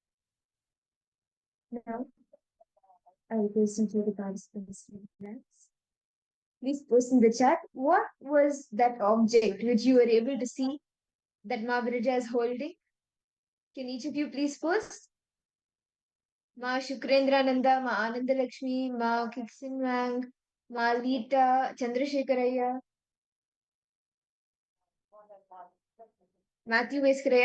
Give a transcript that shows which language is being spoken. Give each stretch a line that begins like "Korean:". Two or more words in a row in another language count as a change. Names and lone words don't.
English: Now, I will question to the participants. Please post in the chat what was that object which you were able to see that Mahaviraja is holding. Can each of you please post? Ma Shukrendrananda, Ma Anandalakshmi, Ma Kiksinwang, Ma Lita, Chandrasekharaya, Matthew Veskaraya.